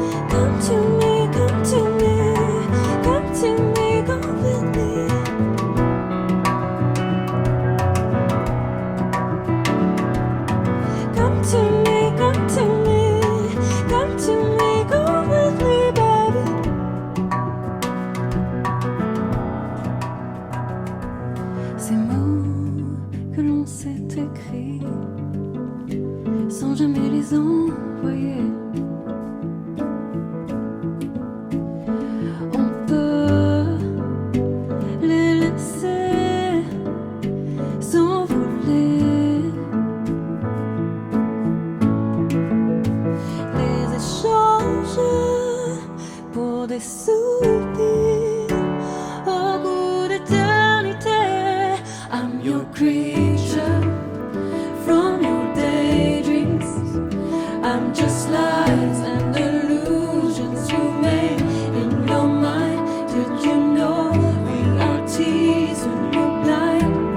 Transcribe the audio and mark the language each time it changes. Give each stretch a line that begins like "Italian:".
English: Come to me, come to me, come to me, come with me. Come to me, come to me, come to me, go with me, baby.
French: Ces mots que l'on s'est écrits sans jamais les envoyer. On peut les laisser s'envoler, les échanger pour des souvenirs au goût d'éternité.
English: I'm your creature from your daydreams. I'm just lies and illusions you made in your mind. Did you know realities when you're blind?